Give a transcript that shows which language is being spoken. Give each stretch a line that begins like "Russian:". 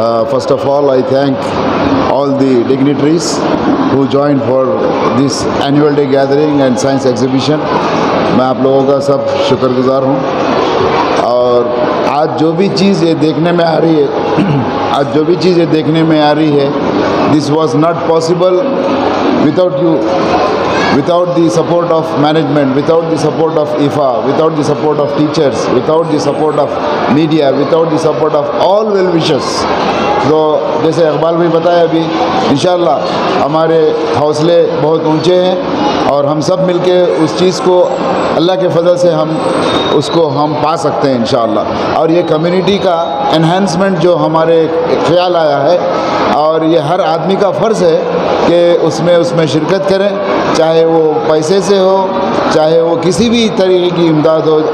English: First of all, I thank all the dignitaries who joined for this annual day gathering and science exhibition.
Hindi: मैं आप लोगों का सब शुक्रगुजार हूँ। और आज जो भी चीज़ ये देखने में आ रही है
English: आज जो भी चीज़ ये देखने में आ रही है, this was not possible without you, without the support of management, without the support of IFA, without the support of teachers, without the support of media, without the support of all well-wishers.
Hindi: तो जैसे इकबाल भाई बताया अभी, इंशाल्लाह हमारे हौसले बहुत ऊंचे हैं और हम सब मिलके उस चीज़ को अल्लाह के फजल से हम पा सकते हैं इंशाल्लाह। और ये कम्युनिटी का एनहांसमेंट जो हमारे ख्याल आया है, और ये हर आदमी का फ़र्ज़ है कि उसमें शिरकत करें, चाहे वो पैसे से हो, चाहे वो किसी भी तरीके की इमदाद हो।